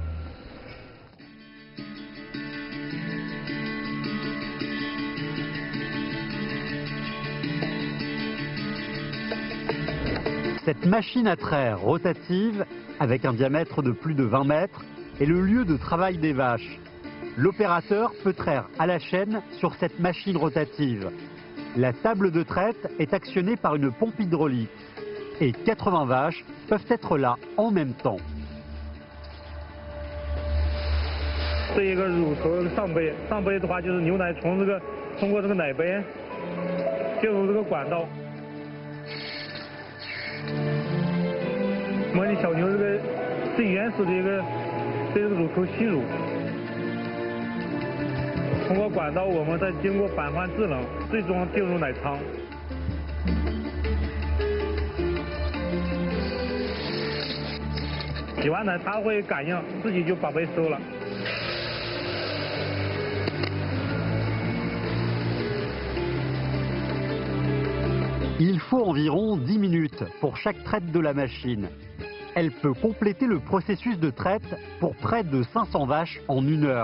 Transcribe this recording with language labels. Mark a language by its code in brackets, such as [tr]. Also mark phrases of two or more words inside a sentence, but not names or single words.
[fr] Cette machine à traire rotative, avec un diamètre de plus de 20 mètres, est le lieu de travail des vaches. L'opérateur peut traire à la chaîne sur cette machine rotative. La table de traite est actionnée par une pompe hydraulique et 80 vaches peuvent être là en même temps. [zh] 是一个乳头上杯，上杯的话就是牛奶从通过这个奶杯进入这个管道，模拟小牛这个最原始的一个对这个乳头吸乳。通过管道，我们再经过板换制冷，最终进入奶仓。洗完奶，它会感应，自己就把杯收了。 [fr] Il faut environ 10 minutes pour chaque traite de la machine. Elle peut compléter le processus de traite pour près de 500 vaches en 1 heure.